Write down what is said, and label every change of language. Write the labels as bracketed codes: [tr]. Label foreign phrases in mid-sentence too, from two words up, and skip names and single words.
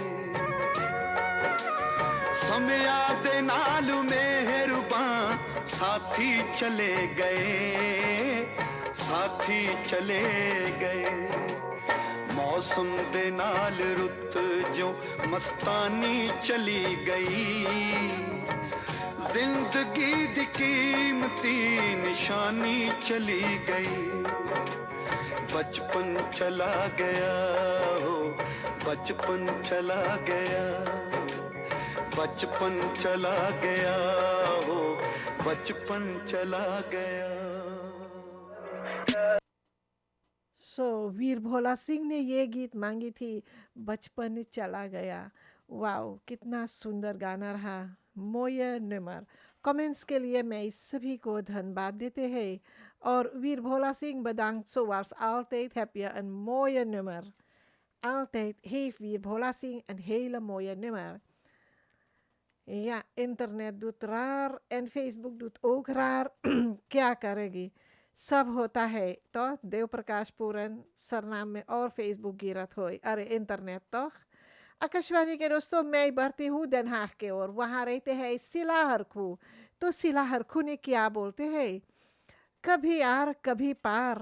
[pa] ਸਮਿਆਂ ਦੇ ਨਾਲ ਮਿਹਰਬਾਨ ਸਾਥੀ ਚਲੇ ਗਏ, ਸਾਥੀ ਚਲੇ ਗਏ। ਮੌਸਮ ਦੇ ਨਾਲ ਰੁੱਤ ਜੋ ਮਸਤਾਨੀ ਚਲੀ ਗਈ, ਜ਼ਿੰਦਗੀ ਦੀ ਕੀਮਤੀ ਨਿਸ਼ਾਨੀ ਚਲੀ ਗਈ। ਬਚਪਨ ਚਲਾ ਗਿਆ ਹੋ, ਬਚਪਨ ਚਲਾ ਗਿਆ, ਬਚਪਨ ਚਲਾ ਗਿਆ ਹੋ, ਬਚਪਨ ਚਲਾ ਗਿਆ। [hns] वीर भोला सिंह ने ये गीत मांगी थी, बचपन चला गया। वाओ, कितना सुंदर गाना रहा। मोये नमर कमेंट्स के लिए मैं इस सभी को धन्यवाद देते हैं। [nl] और वीर भोला सिंह bedankt zoals altijd heb je een mooie nummer. Altijd heeft वीर भोला सिंह een hele mooie nummer. Ja, internet doet raar en Facebook doet ook raar. [hns] क्या करेगी, सब होता है। तो देव प्रकाश पूरन सरनाम में और फेसबुक गिरत हो, अरे इंटरनेट तो। आकाशवाणी के दोस्तों, मैं बढ़ती हूँ Den Haag के ओर। वहाँ रहते हैं सिला हरखू। तो सिला हरखू ने क्या बोलते हैं, कभी आर कभी पार।